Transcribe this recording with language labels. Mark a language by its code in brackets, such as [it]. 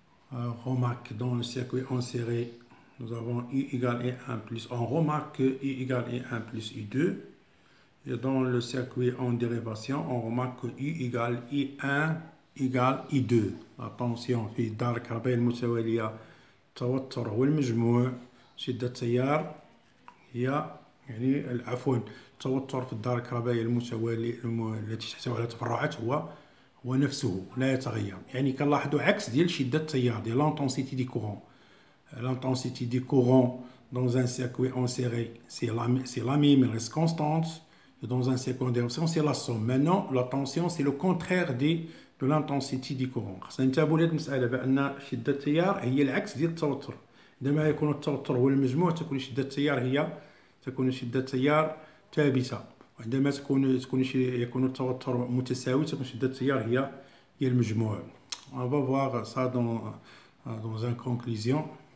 [fr] Remarque dans le circuit en série, nous avons I égale I1 plus. On remarque que I égale I1 plus I2. Et dans le circuit en dérivation, on remarque que I égale I1 égale I2. La tension [ar] في الدائرة الكهربائية المتوالية التوتر والمجموع شدة التيار هي عفوا التوتر في الدائرة الكهربائية المتوالية التي تحتوي على تفرعات هو نفسه لا يتغير. يعني كنلاحظوا عكس ديال شدة التيار ديال [fr] l'intensité du courant. L'intensité du courant dans un circuit en série, c'est la même, elle reste constante. Et dans un circuit en dérivation, c'est la somme. Maintenant, la tension, c'est le contraire de l'intensité du courant. [ar] خصنا ننتبهوا لهاد المسألة بأن شدة التيار هي العكس ديال التوتر. عندما يكون التوتر هو المجموع تكون شدة التيار ثابتة. وعندما يكون التوتر متساوي تكون شدة التيار هي المجموع. [fr] On va voir ça dans une conclusion.